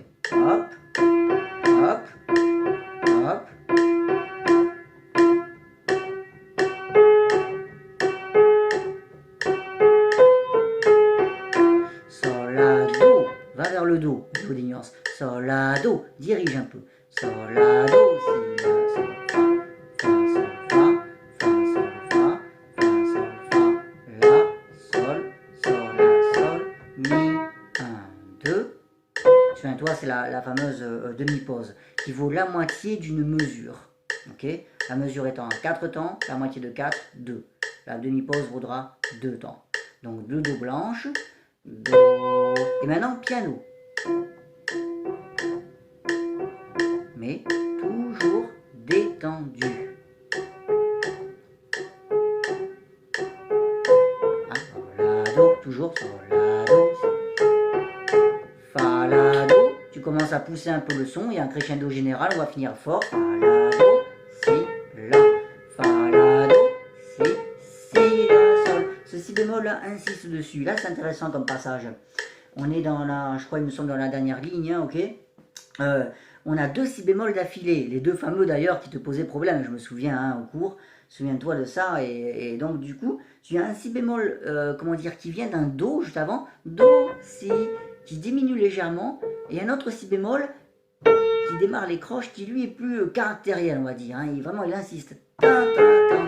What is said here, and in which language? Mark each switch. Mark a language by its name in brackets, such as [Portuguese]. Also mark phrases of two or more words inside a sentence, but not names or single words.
[French] Hop, hop, hop. Sol, la, do. Va vers le do. Il faut des nuances. Sol, la, do. Dirige un peu. Sol, la, do. Si, la, sol, fa. Fa, sol, fa. Fa, sol, fa. Fa, sol, fa. La, sol, sol, la, sol. Mi, 1, 2. Souviens-toi, c'est la fameuse demi-pause qui vaut la moitié d'une mesure. Ok, la mesure étant 4 temps, la moitié de 4, 2. La demi-pause vaudra 2 temps. Donc deux do blanches, do. Et maintenant piano. Mais toujours détendu. Sol, la, do, toujours sol, la, do. Fa, la, do. à pousser un peu le son, il y a un crescendo général, on va finir fort. Fa, la, do, si, la. Fa, la, do, si, la, sol. Ce si bémol là insiste dessus. Là c'est intéressant comme passage. On est dans la, je crois il me semble dans la dernière ligne, hein, ok. On a 2 si bémol d'affilée, les 2 fameux d'ailleurs qui te posaient problème, je me souviens hein, au cours, souviens-toi de ça, et donc du coup, tu as un si bémol, comment dire, qui vient d'un do juste avant, do, si, qui diminue légèrement, et un autre si bémol qui démarre les croches, qui lui est plus caractériel, on va dire, hein, vraiment il insiste, ta, ta, ta.